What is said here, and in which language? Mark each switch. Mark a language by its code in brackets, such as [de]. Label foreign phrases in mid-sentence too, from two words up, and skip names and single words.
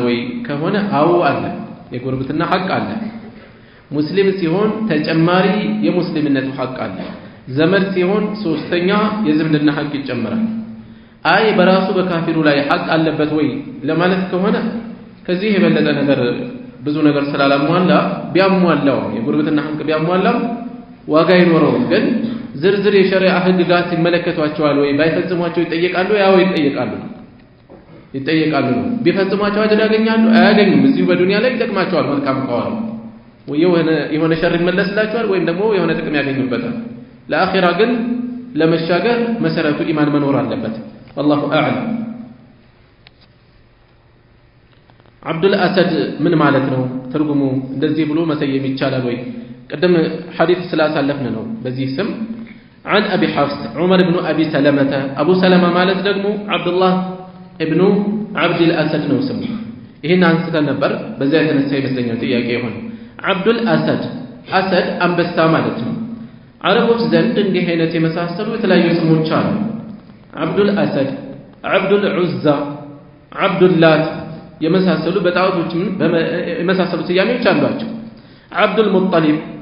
[am] ወይ ከሆነ አዎ አለ የጉርብትና ሐቅ አለ ሙስሊም ሲሆን ተጨማሪ የሙስሊምነቱ ሐቅ አለ ዘመድ ሲሆን ሶስተኛ የዝምድና ሐቅ ይጨመራል አይ በራሱ በካፊሩ ላይ ሐቅ አለበት ወይ ለማለት ከሆነ ከዚህ የበለጠ ነገር ብዙ ነገር ስላላሟላ ቢያሟላው የጉርብትና ሐቅ ቢያሟላው ዋጋ ይኖረው ግን ዝርዝር የሸሪዓ ህግጋት ይመለከቷቸዋል ወይ ባይፈጽሟቸው ይጠየቃሉ ያው ይጠየቃሉ ቢፈጽሟቸው አጅር ያገኛሉ አያገኙም እዚሁ በዱንያ ላይ ይጠቅማቸዋል መልካም ከሆነ ወይ የሆነ ሸር ይመለስላቸዋል ወይም ደግሞ የሆነ ጥቅም ያገኙበታል ለአኺራ ግን ለመሻገር መሰረቱ ኢማን መኖር አለበት [ar] والله اعلم [am] አብዱል አሰድ ምን ማለት ነው ትርጉሙ እንደዚህ ብሎ መሰየም ይቻላል ወይ ቀደም ሐዲስ ስላሳለፍን ነው በዚህ ስም [ar] عن ابي حفص عمر بن ابي سلمة ابو سلمة [am] ማለት ደግሞ አብዱላህ [ar] ابن عبد الاسد [am] ነው ስሙ ይሄን አንስተን ነበር በዛ የተነሳ ይመስለኛል ጥያቄ ይሆን አብዱል አሰድ አሰድ አንበሳ ማለት ነው አረቦች ዘንድ እንዲህ አይነት የመሳሰሉ የተለያዩ ስሞች አሉ አብዱል አሰድ አብዱል ዑዛ አብዱል ላት የመሳሰሉ በጣዖቶችም የመሳሰሉ ስያሜዎች አሏቸው አብዱል ሙጠሊብ